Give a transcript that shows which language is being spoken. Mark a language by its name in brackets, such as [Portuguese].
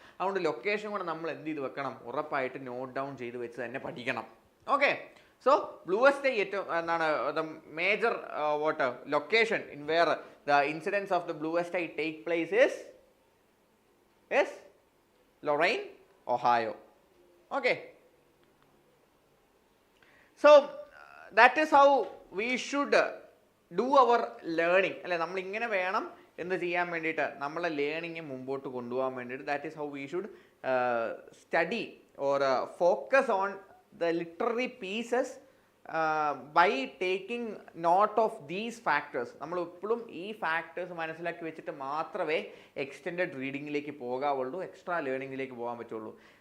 [Malayalam] അതുകൊണ്ട് ലൊക്കേഷൻ കൂടെ നമ്മൾ എന്ത് ചെയ്ത് വെക്കണം? ഉറപ്പായിട്ട് നോട്ട് ഡൗൺ ചെയ്ത് വെച്ച് തന്നെ പഠിക്കണം. [English] Okay, so Bluest Eye ഏറ്റവും the major location in where the incidence of the Bluest Eye take place is Lorain, Ohio. Okay, so that is how we should do our learning അല്ലെ? [Malayalam] നമ്മളിങ്ങനെ വേണം എന്ത് ചെയ്യാൻ വേണ്ടിയിട്ട്, നമ്മളെ ലേണിങ് മുമ്പോട്ട് കൊണ്ടുപോകാൻ വേണ്ടിയിട്ട്. [English] That is how we should study or focus on the literary pieces by taking note of these factors. [Malayalam] നമ്മൾ എപ്പോഴും ഈ ഫാക്ടേഴ്സ് മനസ്സിലാക്കി വെച്ചിട്ട് മാത്രമേ എക്സ്റ്റെൻഡഡ് റീഡിങ്ങിലേക്ക് പോകാവുള്ളൂ, എക്സ്ട്രാ ലേണിങ്ങിലേക്ക് പോകാൻ പറ്റുള്ളൂ.